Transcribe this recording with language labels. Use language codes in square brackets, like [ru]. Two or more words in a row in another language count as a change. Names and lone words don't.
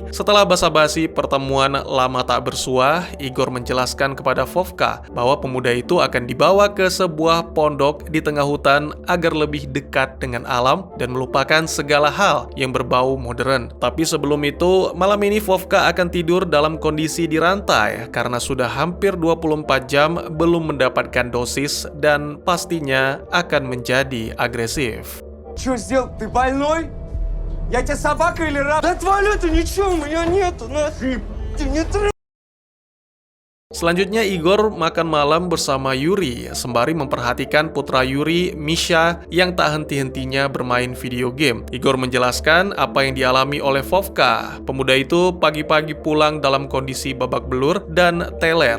[id] Setelah basa-basi pertemuan lama tak bersua, Igor menjelaskan kepada Vovka bahwa pemuda itu akan dibawa ke sebuah pondok di tengah hutan agar lebih dekat dengan alam dan melupakan segala hal yang berbau modern. Tapi sebelum itu, malam ini Vovka akan tidur dalam kondisi dirantai karena sudah hampir 24 jam belum mendapatkan dosis dan pastinya akan menjadi agresif. [ru] Что сделал? Ты больной? Я тебе собака или раб? Да отвали ты, ничего у меня нету, нахрен. Ты не трогай. [id] Selanjutnya Igor makan malam bersama Yuri, sembari memperhatikan putra Yuri, Misha, yang tak henti-hentinya bermain [en] video game. [id] Igor menjelaskan apa yang dialami oleh Vovka. Pemuda itu pagi-pagi pulang dalam kondisi babak belur dan teler.